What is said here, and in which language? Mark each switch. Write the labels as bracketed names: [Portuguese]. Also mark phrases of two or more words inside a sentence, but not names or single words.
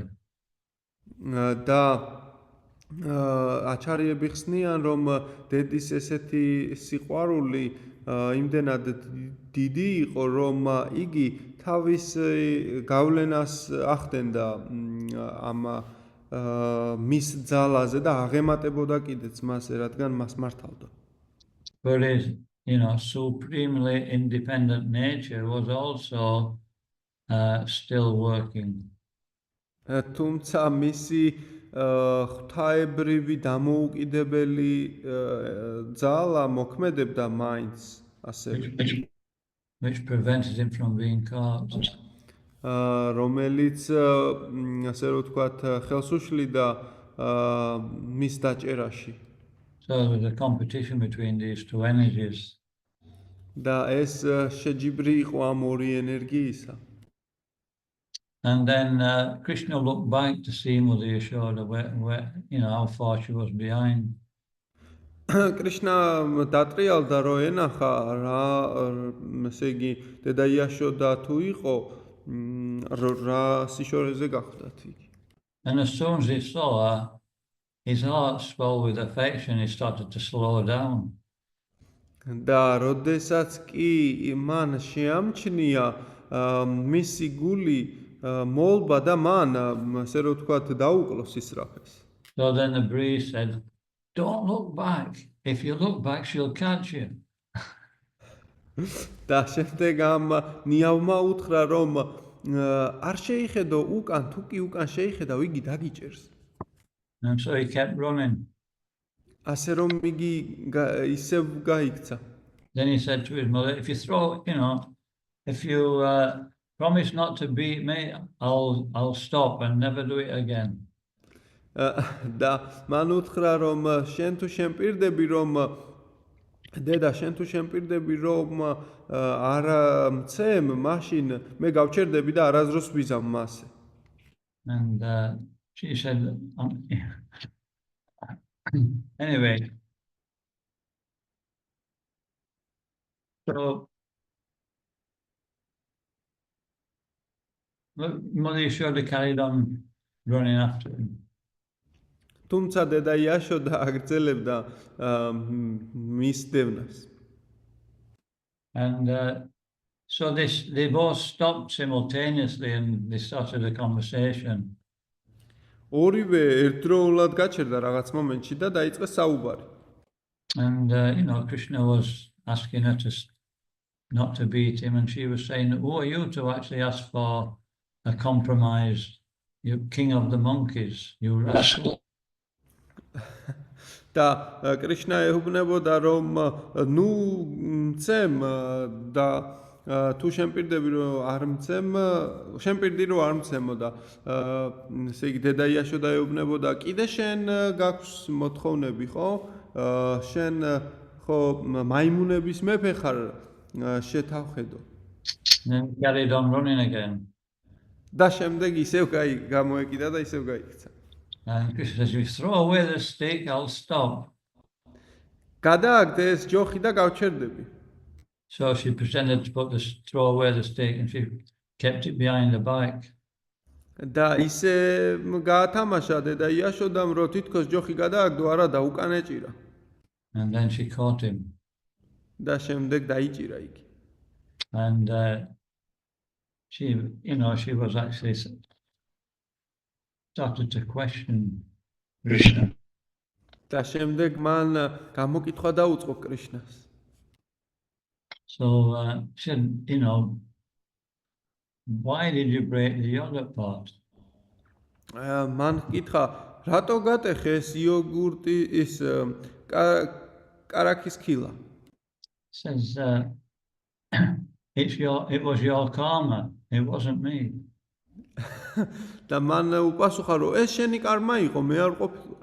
[Georgian] და აჩარიები ხსნიან, რომ დედის ესეთი სიყვარული იმდენად დიდი იყო, რომ იგი თავის გავლენას ახდენდა ამ მის ძალაზე და აღემატებოდა კიდეც მას, რადგან მას მართავდა. [English] But his, supremely independent nature was also still working. [Georgian] თუმცა მისი ღვთაებრივი დამოუკიდებელი ძალა მოქმედებდა მაინც ასევე. [English] Which prevented him from being caught. [Georgian] რომელიც ასე რომ ვთქვათ ხელს უშლიდა მის დაჭერაში. [English] So there was a competition between these two energies. [Georgian] და ეს შეჯიბრი იყო ამ ორი ენერგიისა. [English] And then Krishna looked back to see Mother Yashoda, where how far she was behind. [Georgian] კრიშნა დატრიალდა, რომ ენახა რა, ესე იგი, დედა იაშოდა თუ იყო, რა სიშორეზე გახდათ იგი. [English] And as soon as he saw her, his heart swelled with affection. He started to slow down. [Georgian] და როდესაც კი მან შეამჩნია მისი გული მოლბა და მან, ასე რომ ვთქვათ, დაუკლოს ისრაფეს. [English] So then the breeze said, don't look back. If you look back, she'll catch you. [Georgian] და შემდეგ ამ ნიავმა უთხრა, რომ არ შეიხედო უკან, თუ კი უკან შეიხედავ, იგი დაგიჭერს. [English] And so he kept running. [Georgian] ასე რომ იგი ისევ გაიქცა. [English] Then he said to his mother, if you promise not to beat me, I'll stop and never do it again. [Georgian] და მან უთხრა, რომ შენ თუ შემპირდები, რომ დედა, შენ თუ შემპირდები, რომ არ მცემ, მაშინ მე გავჩერდები და არასდროს ვიზამ მასე. [English] And she said, anyway, so Mother Yashoda carried on running after him. [Georgian] თუმცა დედა იაშოდა აგრძელებდა მის დევნას. [English] And so they both stopped simultaneously and they started a conversation. [Georgian] ორივე ერთდროულად გაჩერდა რაღაც მომენტში და დაიწყეს საუბარი. [English] And Krishna was asking her not to beat him, and she was saying, who are you to actually ask for a compromise? You king of the monkeys, you rascal. [Georgian] და კრიშნა ეუბნებოდა, რომ ნუ მცემ და თუ შემპირდები რომ არ მცემ, შემპირდი რომ არ მცემო და ესე იგი დედა იაშოდა ეუბნებოდა, კიდე შენ გაქვს მოთხოვნები, ხო? შენ ხო მაიმუნების მეფე ხარ, შეთავხედო. [English] Then he carried on running again. [Georgian] და შემდეგ ისევ გამოეკიდა და ისევ გაიქცა. [English] And Krishna says, if you throw away the stick, I'll stop. [Georgian] გადააგდე ეს ჯოხი და გავჩერდები. [English] So she pretended to throw away the stick and she kept it behind the bike. [Georgian] და ისე გაათამაშა დედა იაშოდამ, რომ თითქოს ჯოხი გადააგდო, არა და უკან ეჭირა. [English] And then she caught him. [Georgian] და შემდეგ დაიჭირა იგი. [English] And she was actually started to question Krishna. [Georgian] და შემდეგ მან გამოკითხვა დაუწყო კრიშნას. [English] So she said, why did you break the yogurt pot? [Georgian] მან კითხა, რატო გატეხე ეს იოგურტი ის კარაქის ქილა? [English] Says, it was your karma, it wasn't me. [Georgian] და მან უპასუხა, რომ ეს შენი კარმა იყო, მე არ ყოფილვარ.